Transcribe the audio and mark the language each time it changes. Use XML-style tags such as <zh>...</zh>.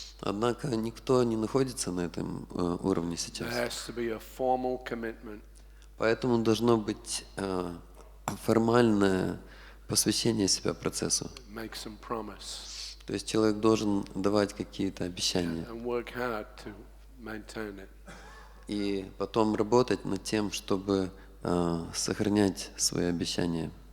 <ru>Однако никто не находится на этом уровне</ru> <en>There</en> <ru>сейчас.</ru> <en>has to be a formal commitment.</en> <ru>Поэтому должно быть формальное посвящение себя процессу.</ru> <en>Make some promise</en> <ru>То есть человек должен давать какие-то обещания</ru> <en>and work hard to maintain it.</en> <ru>и потом работать над тем, чтобы сохранять свои обещания.</ru>